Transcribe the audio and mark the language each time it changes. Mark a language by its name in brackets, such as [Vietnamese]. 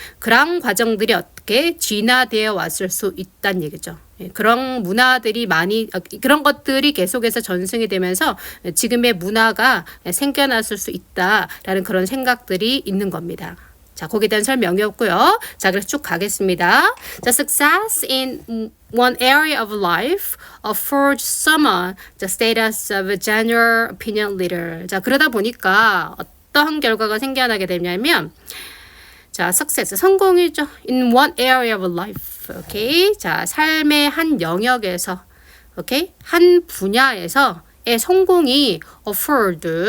[Korean] 그런 과정들이 어떻게 진화되어 왔을 수 있다는 얘기죠. 그런 문화들이 그런 것들이 계속해서 전승이 되면서 지금의 문화가 생겨났을 수 있다라는 그런 생각들이 있는 겁니다. 자, 거기에 대한 설명이었고요. 자, 그래서 쭉 가겠습니다. [English] 자, success in one area of life affords someone the status of a general opinion leader. [Korean] 자, 그러다 보니까 어떠한 결과가 생겨나게 되냐면 자, success, 성공이죠. [English] In one area of life. 오케이. [Korean] 자, 삶의 한 영역에서, 오케이. 한 분야에서의 성공이 afford.